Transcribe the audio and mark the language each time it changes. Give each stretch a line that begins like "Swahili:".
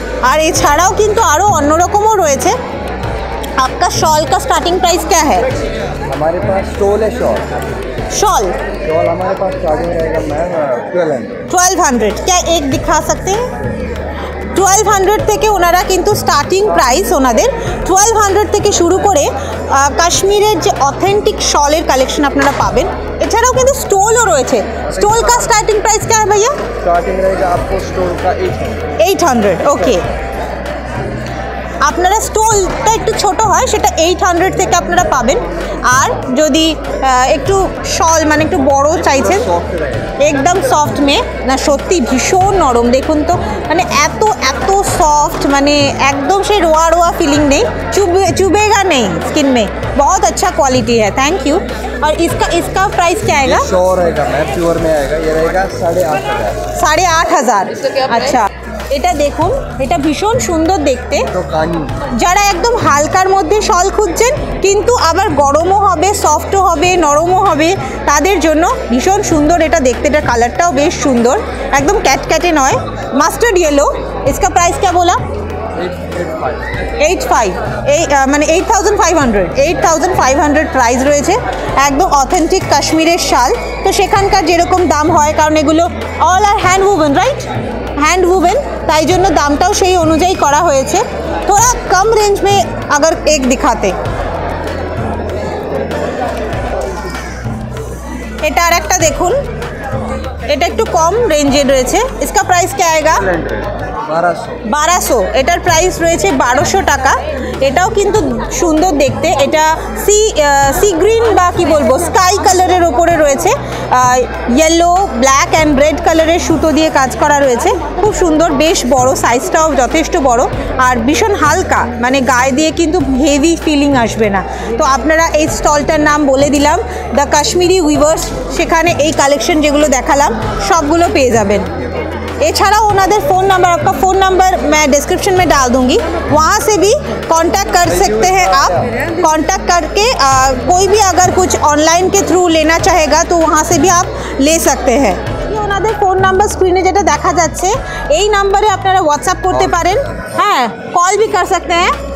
Bangla: আর এছাড়াও কিন্তু আরও অন্যরকমও রয়েছে।
Hindi: आपका शॉल का स्टार्टिंग प्राइस क्या है? हमारे पास स्टोल है शॉल हमारे पास स्टार्टिंग रहेगा मैम 1200। क्या एक दिखा सकते हैं?
Bangla: 1200 থেকে ওনারা কিন্তু স্টার্টিং প্রাইস ওনাদের 1200 থেকে শুরু করে কাশ্মীরের যে অথেন্টিক শলের কালেকশন আপনারা পাবেন। এছাড়াও কিন্তু স্টোলও রয়েছে।
Hindi: স্টোল का स्टार्टिंग प्राइस क्या है भैया? स्टार्टिंग रहेगा आपको स्टोल का
Bangla: 800, ওকে। আপনারা স্টোলটা একটু ছোট হয়, সেটা 800 থেকে আপনারা পাবেন। আর যদি একটু শল মানে একটু বড় চাইছেন, একদম সফট মে না, সত্যি ভীষণ নরম। দেখুন তো মানে এত এত সফট, মানে একদম সেই
Hindi: रोआ रोआ फीलिंग नहीं, चुभेगा नहीं स्किन में। बहुत अच्छा क्वालिटी है। Thank you. और इसका प्राइस क्या आएगा? शो रहेगा मैम, प्योर में आएगा। ये रहेगा 8,500। 8,500।
Bangla: अच्छा, এটা দেখুন, এটা ভীষণ সুন্দর দেখতে।
Hindi: तो कानी
Bangla: যারা একদম হালকার মধ্যে শল খুঁজছেন কিন্তু আবার গরমও হবে, সফটও হবে, নরমও হবে, তাদের জন্য ভীষণ সুন্দর এটা দেখতে। এটার কালারটাও বেশ সুন্দর, একদম ক্যাটক্যাটে নয়, মাস্টার্ড ইয়েলো।
Hindi: इसका प्राइस क्या बोला? 8,500।
Bangla: এই মানে 8,500 প্রাইস রয়েছে। একদম অথেন্টিক কাশ্মীরের শাল। তো সেখানকার যেরকম দাম হয়, কারণ এগুলো অল আর hand woven, right? Hand woven, তাই জন্য দামটাও সেই অনুযায়ী করা হয়েছে। थोड़ा कम रेंज में अगर एक दिखाते। এটা আর একটা দেখুন, এটা একটু কম রেঞ্জের রয়েছে।
Hindi: इसका प्राइस क्या आएगा? 1200।
Bangla: এটার প্রাইস রয়েছে 1200 টাকা। এটাও কিন্তু সুন্দর দেখতে। এটা সি গ্রিন বা কি বলবো, স্কাই কালারের ওপরে রয়েছে। ইয়েলো, ব্ল্যাক অ্যান্ড রেড কালারের সুতো দিয়ে কাজ করা রয়েছে। খুব সুন্দর, বেশ বড়, সাইজটাও যথেষ্ট বড় আর ভীষণ হালকা, মানে গায়ে দিয়ে কিন্তু হেভি ফিলিং আসবে না। তো আপনারা এই স্টলটার নাম বলে দিলাম, দ্য কাশ্মীরি উইভার্স। সেখানে এই কালেকশন যেগুলো দেখালাম সবগুলো পেয়ে যাবেন। এছাড়াও ওনাদের
Hindi: फ़ोन नंबर, आपका फ़ोन नंबर मैं डिस्क्रिप्शन में डाल दूंगी, वहाँ से भी कांटेक्ट कर सकते हैं आप। कांटेक्ट करके कोई भी अगर कुछ ऑनलाइन के थ्रू लेना चाहेगा तो वहाँ से भी आप ले सकते हैं।
Bangla: ওনাদের ফোন নাম্বার স্ক্রিনে যেটা দেখা যাচ্ছে, এই নাম্বারে আপনারা হোয়াটসঅ্যাপ করতে পারেন। হ্যাঁ, কল
Hindi: भी कर सकते हैं।